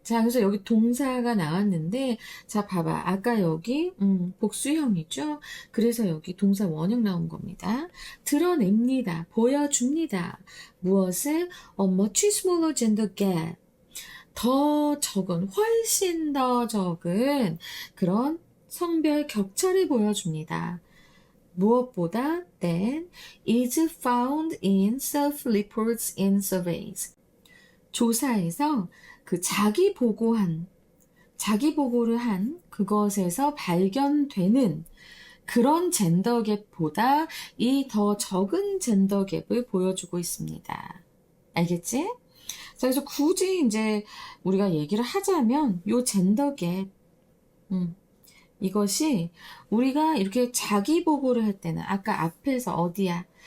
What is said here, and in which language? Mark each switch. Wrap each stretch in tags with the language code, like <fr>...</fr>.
<ko>자, 그래서 여기 동사가 나왔는데, 자, 봐봐. 아까 여기, 복수형이죠? 그래서 여기 동사 원형 나온 겁니다. 드러냅니다. 보여줍니다. 무엇을?</ko> <en>much smaller gender gap.</en> <ko>더 적은, 훨씬 더 적은 그런 성별 격차를 보여줍니다. 무엇보다</ko> <en>than is found in self-reports in surveys.</en> <ko>조사에서 그 자기 보고를 한 그것에서 발견되는 그런 젠더 갭보다 이 더 적은 젠더 갭을 보여주고 있습니다. 알겠지? 자, 그래서 굳이 이제 우리가 얘기를 하자면 요 젠더 갭, 이것이 우리가 이렇게 자기 보고를 할 때는 아까 앞에서 어디야?</ko>